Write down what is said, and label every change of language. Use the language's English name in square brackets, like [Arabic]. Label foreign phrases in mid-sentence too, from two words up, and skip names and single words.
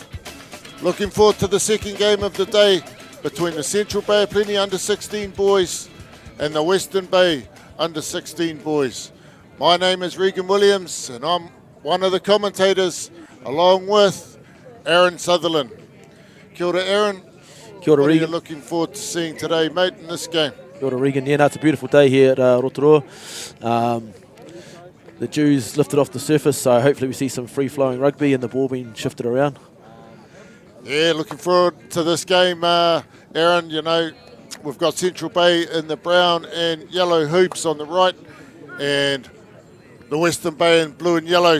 [English] Looking forward to the second game of the day between the Central Bay of Plenty under-16 boys and the Western Bay under-16 boys. My name is Regan Williams and I'm one of the commentators along with Aaron Sutherland. [Māori] Kia ora, Aaron. Kia ora, [English] what Regan. are you looking forward to seeing today, mate, in this game? [Māori] Kia ora, Regan. [English] Yeah, no, it's a beautiful day here at Rotorua. The dews lifted off the surface, so hopefully we see some free-flowing rugby and the ball being shifted around. Yeah, looking forward to this game, Aaron. You know, we've got Central Bay in the brown and yellow hoops on the right, and the Western Bay in blue and yellow.